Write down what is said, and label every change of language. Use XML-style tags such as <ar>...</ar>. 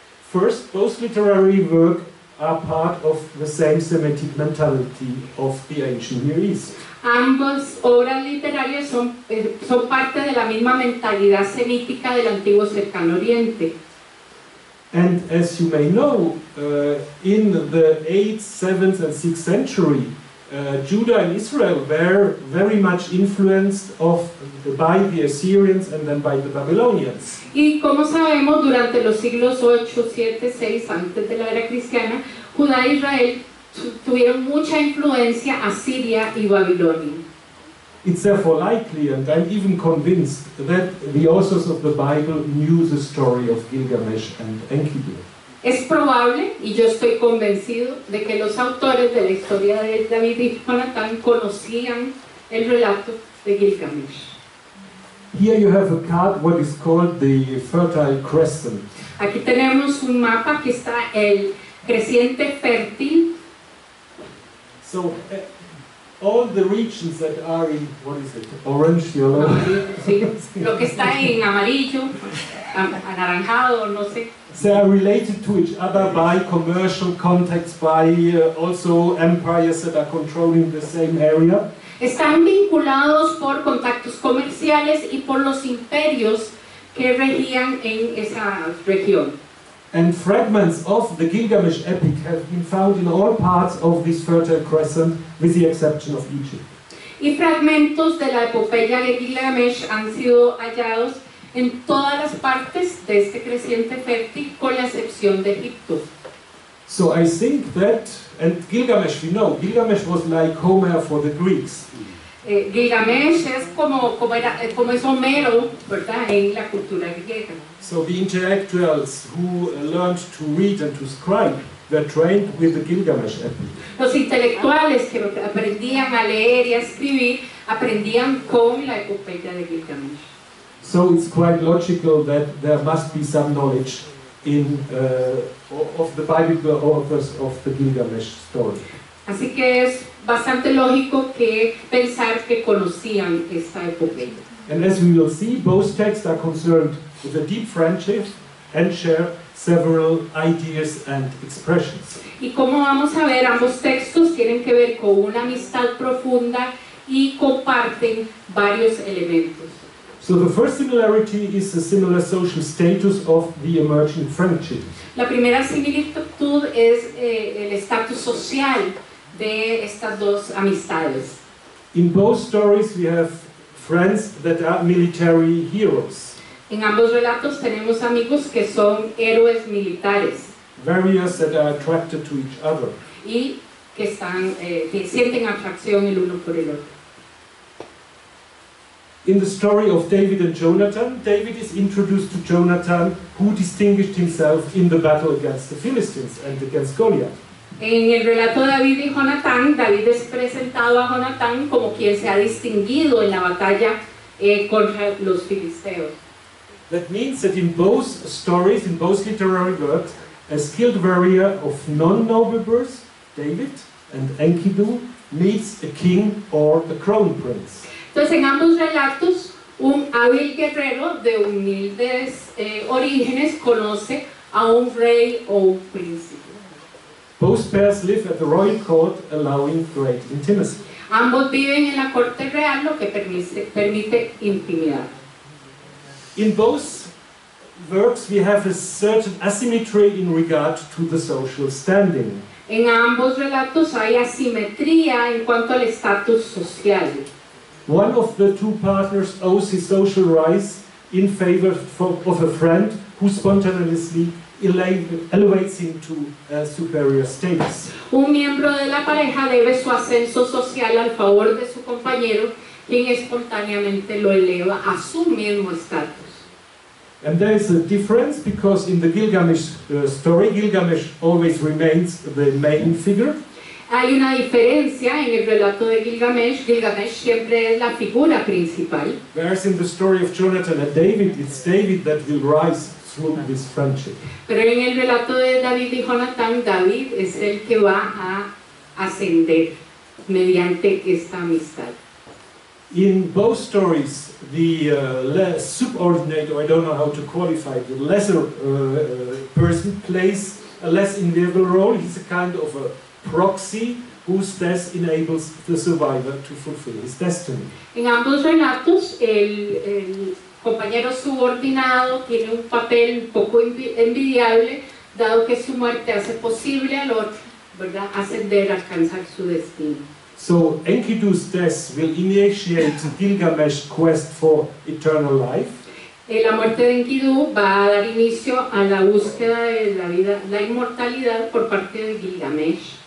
<en>First, both literary work are part of the same Semitic mentality of the ancient Near East.</en> <es>Ambas obras literarias son parte de la misma mentalidad semítica del antiguo cercano oriente.</es> <en>And as you may know, in the 8th, 7th and 6th century, Judah and Israel were very much influenced by the Assyrians and then by the Babylonians.</en> <es>Y como sabemos, durante los siglos 8, 7, 6, antes de la era cristiana, Judá e Israel tuvieron mucha influencia asiria y babilonia.</es> <en>It's therefore likely, and I'm even convinced, that the authors of the Bible knew the story of Gilgamesh and Enkidu.</en> <es>Es probable, y yo estoy convencido, de que los autores de la historia de David y Jonatán conocían el relato de Gilgamesh.</es> <en>Here you have a card, what is called the Fertile Crescent.</en> <es>Aquí tenemos un mapa, aquí está el creciente fértil.</es> <en>So, all the regions that are in, what is it, orange, yellow?</en> <es>Sí, lo que está en amarillo, anaranjado, no sé.</es> <en>They are related to each other by commercial contacts, by also empires that are controlling the same area.</en> <es>Están vinculados por contactos comerciales y por los imperios que regían en esa región.</es> <en>And fragments of the Gilgamesh epic have been found in all parts of this Fertile Crescent, with the exception of Egypt.</en> <es>Y fragmentos de la epopeya de Gilgamesh han sido hallados en todas las partes de este creciente fértil, con la excepción de Egipto.</es> <en>So I think that, and Gilgamesh, we know, Gilgamesh was like Homer for the Greeks.</en> <es>Gilgamesh es como es Homero, ¿verdad?, en la cultura griega.</es> <en>So the intellectuals who learned to read and to scribe were trained with the Gilgamesh epic.</en> <es>Los intelectuales que aprendían a leer y a escribir aprendían con la epopeya de Gilgamesh.</es> <en>So it's quite logical that there must be some knowledge of the biblical authors of the Gilgamesh story.</en> <es>Así que es bastante lógico que pensar que conocían esta epopeya.</es> <en>And as we will see, both texts are concerned with a deep friendship and share several ideas and expressions.</en> <es>Y como vamos a ver, ambos textos tienen que ver con una amistad profunda y comparten varios elementos.</es> <en>So the first similarity is the similar social status of the emerging friendship.</en> <es>La primera similitud es el estatus social de estas dos amistades.</es> <en>In both stories we have friends that are military heroes.</en> <es>En ambos relatos tenemos amigos que son héroes militares.</es> <en>Warriors that are attracted to each other.</en> <es>Y que sienten atracción el uno por el otro.</es> <en>In the story of David and Jonathan, David is introduced to Jonathan, who distinguished himself in the battle against the Philistines and against Goliath.</en> <es>En el relato de David y Jonatán, David es presentado a Jonatán como quien se ha distinguido en la batalla contra los filisteos.</es> <en>That means that in both stories, in both literary works, a skilled warrior of non-noble birth, David, and Enkidu, meets a king or a crown prince.</en> <es>Entonces, en ambos relatos, un hábil guerrero de humildes orígenes conoce a un rey o un príncipe.</es> <en>Both pairs live at the royal court, allowing great intimacy.</en> <es>Ambos viven en la corte real, lo que permite intimidad.</es> <en>In both works we have a certain asymmetry in regard to the social standing.</en> <es>En ambos relatos hay asimetría en cuanto al estatus social.</es> <en>One of the two partners owes his social rise in favor of a friend who spontaneously elevates him to a superior status.</en> <es>Un miembro de la pareja debe su ascenso social al favor de su compañero, quien espontáneamente lo eleva a su mismo estatus.</es> <en>And there is a difference because in the Gilgamesh story, Gilgamesh always remains the main figure.</en> <es>Hay una diferencia en el relato de Gilgamesh. Gilgamesh siempre es la figura principal.</es> <en>Whereas in the story of Jonathan and David, it's David that will rise through this friendship.</en> <es>Pero en el relato de David y Jonatán, David es el que va a ascender mediante esta amistad.</es> <en>In both stories, the subordinate, or I don't know how to qualify it, the lesser person plays a less enviable role. He's a kind of a proxy whose death enables the survivor to fulfill his destiny.</en> <es>En ambos relatos, el compañero subordinado tiene un papel un poco envidiable, dado que su muerte hace posible al otro, ¿verdad?, ascender, alcanzar su destino.</es> <en>So Enkidu's death will initiate Gilgamesh's quest for eternal life.</en> <es>La muerte de Enkidu va a dar inicio a la búsqueda de la vida, la inmortalidad por parte de Gilgamesh.</es>